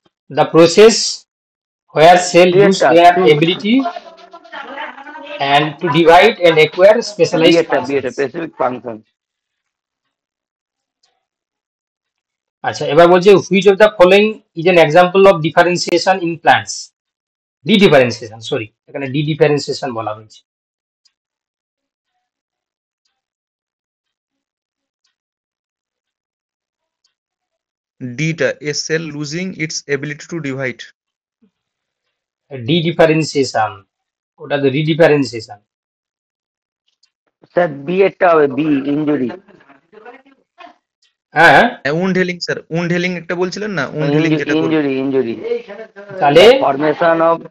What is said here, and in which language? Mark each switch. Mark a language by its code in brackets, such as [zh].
[en] The process where cell lose their ability and to divide and acquire specialized functions. Specific function. [bn] আচ্ছা, এবার বলছে [en] which of the following is an example of differentiation in plants? [bn] Differentiation, sorry, এখানে differentiation বলা হয়েছে। [en] ডিটা, a cell losing its ability to divide. [bn] ডিডিফারেন্সিয়েশন, ওটা তো রিডিফারেন্সিয়েশন। Sir B এরটা হবে, B injury. হ্যাঁ, wound healing sir, wound healing একটা বলছিলেন না, উন্ড হেলিং যেটা করবে। [en] Injury injury. [bn] তাহলে [en] formation of